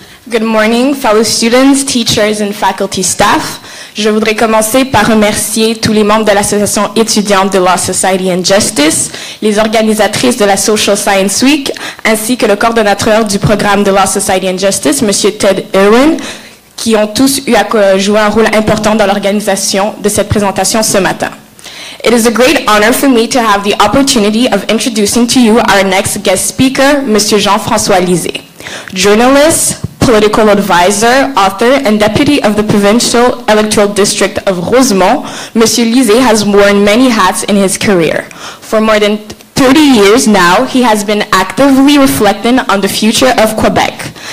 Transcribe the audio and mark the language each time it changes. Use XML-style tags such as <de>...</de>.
<en>Good morning, fellow students, teachers and faculty staff.</en> <fr>Je voudrais commencer par remercier tous les membres de l'association étudiante de Law Society and Justice, les organisatrices de la Social Science Week, ainsi que le coordonnateur du programme de Law Society and Justice, M. Ted Irwin, qui ont tous eu à jouer un rôle important dans l'organisation de cette présentation ce matin.</fr> <en>It is a great honor for me to have the opportunity of introducing to you our next guest speaker, Mr. Jean-François Lisée, journalist, political advisor, author, and deputy of the Provincial Electoral District of Rosemont. Mr. Lisée has worn many hats in his career. For more than 30 years now, he has been actively reflecting on the future of Quebec.</en>